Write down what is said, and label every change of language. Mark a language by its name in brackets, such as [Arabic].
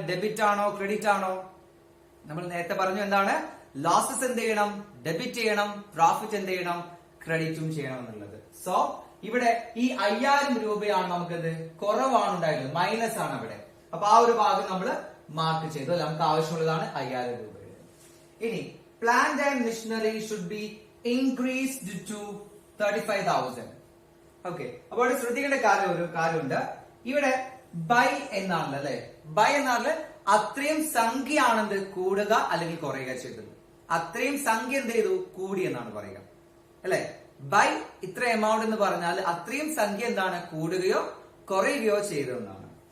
[Malayalam] Debit ആണോ credit ആണോ? നമ്മൾ നേരത്തെ പറഞ്ഞു എന്താണ്? ലോസസ് എന്ത് ചെയ്യണം? ഡെബിറ്റ് ചെയ്യണം. പ്രോഫിറ്റ് എന്ത് ചെയ്യണം? ക്രെഡിറ്റും ചെയ്യണം എന്നുള്ളത്. സോ ഇവിടെ ഈ 5,000 രൂപയാണ് നമുക്കത് കുറവാണ് ഉണ്ടായിട്ടുള്ളത്, മൈനസ് ആണ് അവിടെ. അപ്പൊ ആ ഒരു ഭാഗം നമ്മൾ മാർക്ക് ചെയ്തു. നമുക്ക് ആവശ്യമുള്ളതാണ് 5,000 രൂപ. ഇനി [English] plant and machinery should be increased to 35,000. [Malayalam] Okay, അപ്പൊ ഇവിടെ ശ്രദ്ധിക്കേണ്ട ഒരു കാര്യമുണ്ട്. ഇവിടെ ബൈ എന്നാണല്ലോ അല്ലെ. ബൈ എന്നാണ് അത്രയും സംഖ്യയാണെന്ത് കൂടുക അല്ലെങ്കിൽ കുറയുക ചെയ്തത്. അത്രയും സംഖ്യ എന്ത് ചെയ്തു? കൂടി എന്നാണ് പറയുക അല്ലെ. ബൈ ഇത്ര എമൗണ്ട് എന്ന് പറഞ്ഞാൽ അത്രയും സംഖ്യ എന്താണ്, കൂടുകയോ കുറയുകയോ ചെയ്തതെന്നാണ്.